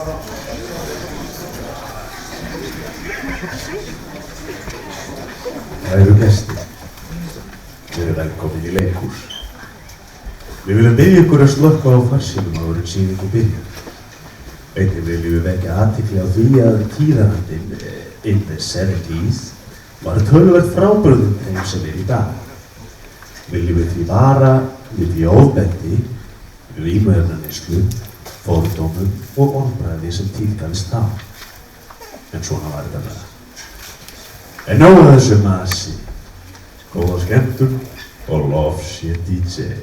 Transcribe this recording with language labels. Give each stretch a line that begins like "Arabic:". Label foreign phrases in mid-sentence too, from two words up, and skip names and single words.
Icelandic: Kæru gestir, verið velkomin í leikhús. Við viljum biðja ykkur að slökkva á farsímum áður en sýningu byrjar. Einnig viljum við vekja athygli á því að tíðarandinn
English: in the 70s
Icelandic: var töluvert frábrugðinn þeim sem í dag. Viljum við því vara við því ofbeldi, vímuefnaneyslu, fordómum og orðbragði sem tíðkast þá. En svona var þetta bara. En nóg að þessu masi, góða skemmtun og lof sé DJ.